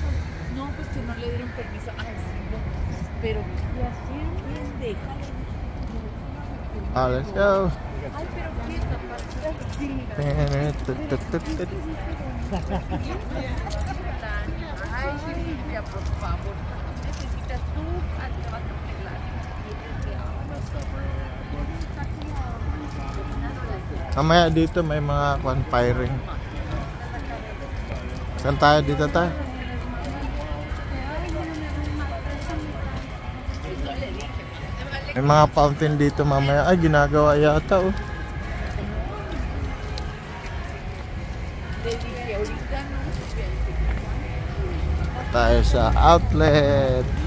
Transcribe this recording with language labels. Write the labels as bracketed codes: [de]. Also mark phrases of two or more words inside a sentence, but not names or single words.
[es] No, pues que no le dieron permiso. Ay, sí, no, pero ¿qué hacían? Bien, déjale. [en] Let's go. [es] Ay, pero ¿qué capaz? Sí. Ay, Silvia, por favor, necesitas tú al trabajo de [tl] Mamaya dito may mga firing. Saan tayo dito tayo? May mga fountain dito mamaya. Ay, ginagawa yata oh. Tayo sa outlet.